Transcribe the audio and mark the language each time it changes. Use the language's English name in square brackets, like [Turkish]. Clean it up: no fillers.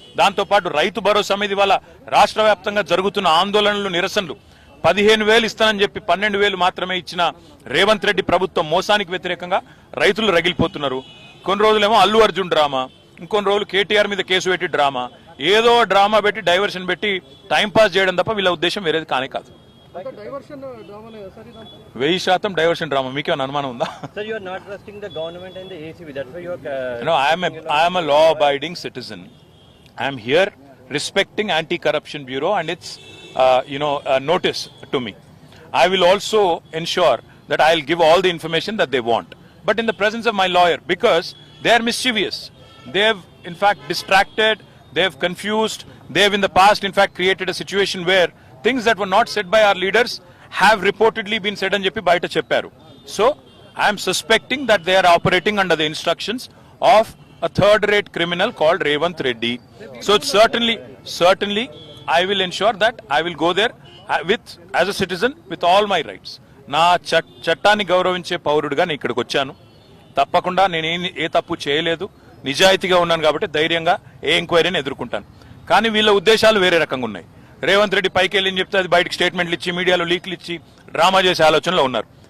[Telugu] దాంతోపాటు రైతు భరోసా మీద ఇవాళ రాష్ట్ర వ్యాప్తంగా జరుగుతున్న ఆందోళనలు, నిరసనలు 15,000 ఇస్తానని చెప్పి 12,000 మాత్రమే ఇచ్చిన రేవంత్ రెడ్డి ప్రభుత్వం మోసానికి వ్యతిరేకంగా రైతులు రగిలిపోతున్నారు. కొన్ని రోజులేమో అల్లు అర్జున్ డ్రామా, ఇంకొన్ని రోజులు కేటీఆర్ మీద కేసు పెట్టి డ్రామా, ఏదో డ్రామా పెట్టి డైవర్షన్ పెట్టి టైం పాస్ చేయడం తప్ప వీళ్ళ ఉద్దేశం వేరేది కానే కాదు. 1000% డైవర్షన్ డ్రామా. మీకేమైనా అనుమానం ఉందా? [English] Sir, you are not trusting the government and the ACB. That's why you are. No, I am a law-abiding citizen. I am here respecting Anti-Corruption Bureau and its notice to me. I will also ensure that I will give all the information that they want, but in the presence of my lawyer, because they are mischievous. They have in fact distracted, they have confused, they have in the past in fact created a situation where things that were not said by our leaders have reportedly been said and [Telugu] చెప్పి బయట చెప్పారు. [English] So I am suspecting that they are operating under the instructions of a third-rate criminal called Revanth Reddy. So certainly I will ensure that I will go there as a citizen with all my rights. [Telugu] నా చట్టాన్ని గౌరవించే పౌరుడిగా నేను ఇక్కడికి వచ్చాను. తప్పకుండా నేను ఏ తప్పు చేయలేదు, నిజాయితీగా ఉన్నాను కాబట్టి ధైర్యంగా ఏ ఎంక్వైరీని ఎదుర్కొంటాను. కానీ వీళ్ళ ఉద్దేశాలు వేరే రకంగా ఉన్నాయి. రేవంత్ రెడ్డి పైకి వెళ్ళి చెప్తే అది బయటకు స్టేట్మెంట్లు ఇచ్చి మీడియాలో లీక్లు ఇచ్చి డ్రామా చేసే ఆలోచనలో ఉన్నారు.